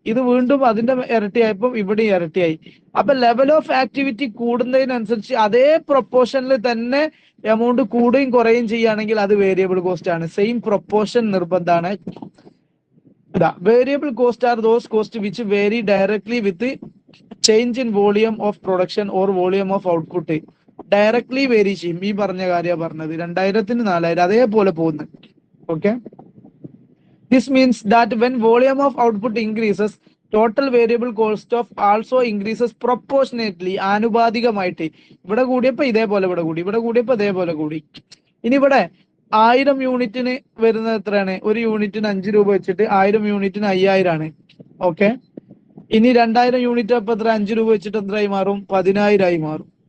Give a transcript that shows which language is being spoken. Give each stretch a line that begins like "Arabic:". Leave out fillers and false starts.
Malayalam: ഇത് വീണ്ടും അതിന്റെ ഇരട്ടിയായപ്പം ഇവിടെ ഇരട്ടിയായി. അപ്പൊ ലെവൽ ഓഫ് ആക്ടിവിറ്റി കൂടുന്നതിനനുസരിച്ച് അതേ പ്രൊപ്പോർഷനിൽ തന്നെ എമൗണ്ട് കൂടുകയും കുറയുകയും ചെയ്യുകയാണെങ്കിൽ അത് വേരിയബിൾ കോസ്റ്റ് ആണ്.
English: same proportion
Malayalam: നിർബന്ധമാണ്.
English: Variable cost are those cost which vary directly with change in volume of production or volume of output.
Malayalam: Directly vary ചെയ്യും. ഈ പറഞ്ഞ കാര്യമാണ് പറഞ്ഞത്. 2000-ന് 4000 അതേപോലെ പോകുന്നു.
English: Okay, this means that when volume of output increases, total variable cost of also increases proportionately.
Malayalam: ആനുപാതികമായിട്ട് ഇവിടെ കൂടിയപ്പോ ഇതേപോലെ ഇവിടെ കൂടി, ഇവിടെ കൂടിയപ്പോ ഇതേപോലെ കൂടി. ഇനി ഇവിടെ 1000 യൂണിറ്റിന് വരുന്നത് എത്രയാണ്? ഒരു യൂണിറ്റിന് 5 രൂപ വെച്ചിട്ട് 1000 യൂണിറ്റിന് 5000 ആണ്. ഓക്കെ, ഇനി 2000 യൂണിറ്റ് അപ്പൊ എത്ര? 5 രൂപ വെച്ചിട്ട് എത്രയായി മാറും? 10000 ആയി മാറും.